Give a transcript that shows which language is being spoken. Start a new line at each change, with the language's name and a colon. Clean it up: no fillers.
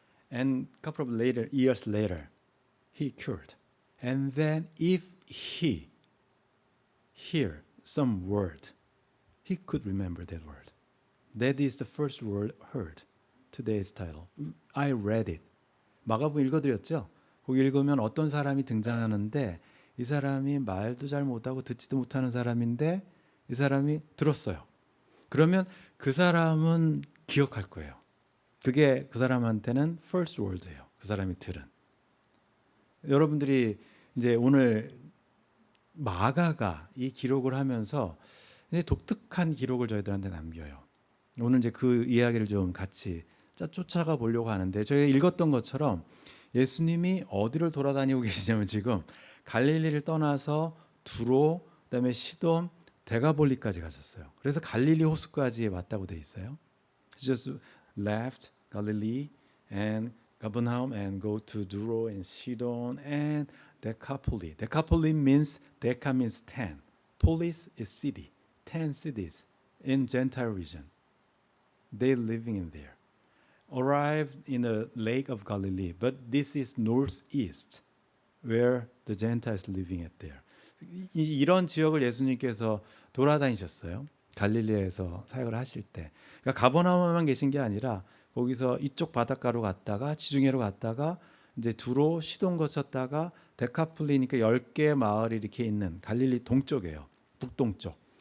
English: And a couple of years later, he cured. And then if he hear some word, he could remember that word. That is the first word heard. Today's title. I read it.
Korean: 마가복음 읽어드렸죠? 거기 읽으면 어떤 사람이 등장하는데 이 사람이 말도 잘 못하고 듣지도 못하는 사람인데 이 사람이 들었어요. 그러면 그 사람은 기억할 거예요. 그게 그 사람한테는 first word예요. 그 사람이 들은. 여러분들이 이제 오늘 마가가 이 기록을 하면서 이제 독특한 기록을 저희들한테 남겨요. 오늘 이제 그 이야기를 좀 같이 쫓아가 보려고 하는데 저희가 읽었던 것처럼 예수님이 어디를 돌아다니고 계시냐면 지금 갈릴리를 떠나서 두로, 그다음에 시돈, 데가볼리까지 가셨어요. 그래서 갈릴리 호수까지 왔다고 돼 있어요.
English: He just left Galilee and Capernaum and go to Duro and Sidon and Decapolis. Decapolis means Deca means 10. Polis is city. 10 cities in Gentile region. They living in there. Arrived in the lake of Galilee, but this is northeast, where the Gentiles living at there.
Korean: 이런 지역을 예수님께서 돌아다니셨어요. 갈릴리에서 사역을 하실 때. 그러니까 가버나움만 계신 게 아니라 거기서 이쪽 바닷가로 갔다가 지중해로 갔다가 이제 두로 시돈 거쳤다가 데카폴리니까 10개 마을이 이렇게 있는 갈릴리 동쪽이에요. 북동쪽.